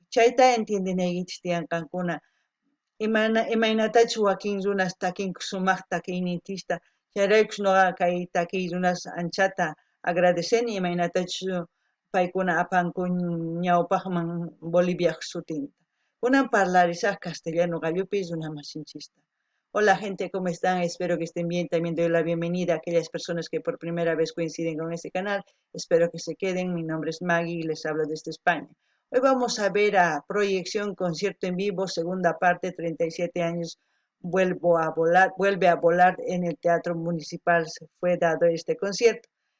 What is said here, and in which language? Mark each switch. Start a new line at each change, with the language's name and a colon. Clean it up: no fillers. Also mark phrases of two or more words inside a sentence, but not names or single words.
Quechua: Chayta entiendinaykichis tiyanqankuna. Imaynatachu wakin runas takinku sumaq takiynintista chayraykus noqa kay takiy runas anchata agradeceni imaynatachu paykuna apanku ñawpaqman Boliviaq sutinta. Kunan parlarisaq castellano gallupi runamasinchista.
Spanish: Hola gente, ¿cómo están? Espero que estén bien. También doy la bienvenida a aquellas personas que por primera vez coinciden con este canal. Espero que se queden. Mi nombre es Maggie y les hablo desde España. Hoy vamos a ver a Proyección, concierto en vivo, segunda parte, 37 años, vuelve a volar en el Teatro Municipal, se fue dado este concierto.